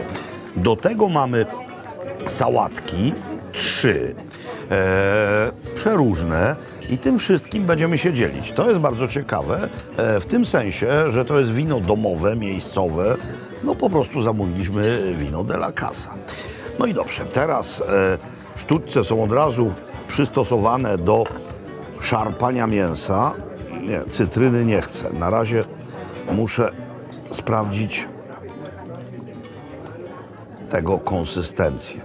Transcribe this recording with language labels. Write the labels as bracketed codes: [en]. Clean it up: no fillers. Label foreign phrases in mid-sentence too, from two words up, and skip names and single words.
[pl] Do tego mamy sałatki, 3, przeróżne i tym wszystkim będziemy się dzielić. To jest bardzo ciekawe w tym sensie, że to jest wino domowe, miejscowe, no po prostu zamówiliśmy wino [es] de la casa. [pl] No i dobrze, teraz sztućce są od razu przystosowane do szarpania mięsa. Nie, cytryny nie chcę. Na razie muszę sprawdzić tego konsystencję.